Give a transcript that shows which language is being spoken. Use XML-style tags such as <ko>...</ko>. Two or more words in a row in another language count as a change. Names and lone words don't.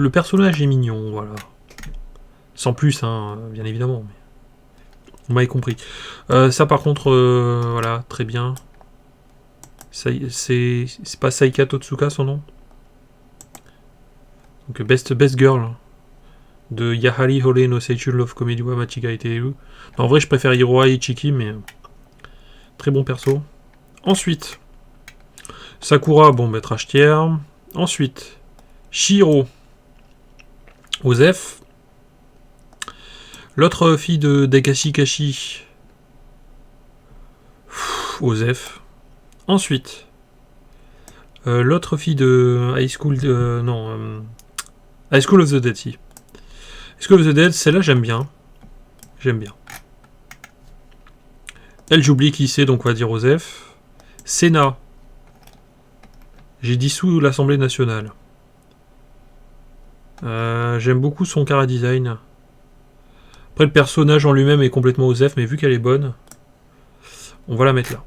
<fr>Le personnage est mignon, voilà. Sans plus, hein, bien évidemment. Mais... Vous m'avez compris. Ça, par contre, voilà, très bien. C'est pas Saika Totsuka, son nom? Donc,</fr> <en>Best Girl.</en> <fr>De Yahari Hore no Seichu Love Comedy wa Machiga Iteru. En vrai, je préfère Hiroa Ichiki, mais... Très bon perso. Ensuite, Sakura, bon, bah,</fr> <en>trash tier.</en> <fr>Ensuite, Shiro, Osef. L'autre fille de Dakashi Kashi, Osef. Ensuite, l'autre fille de High School, High School of the Dead, si. High School of the Dead, celle-là, j'aime bien. J'aime bien. Elle, j'oublie qui c'est, donc on va dire Osef. Senna. J'ai dissous l'Assemblée nationale. J'aime beaucoup son chara design. Après, le personnage en lui-même est complètement Osef, mais vu qu'elle est bonne, on va la mettre là.</fr>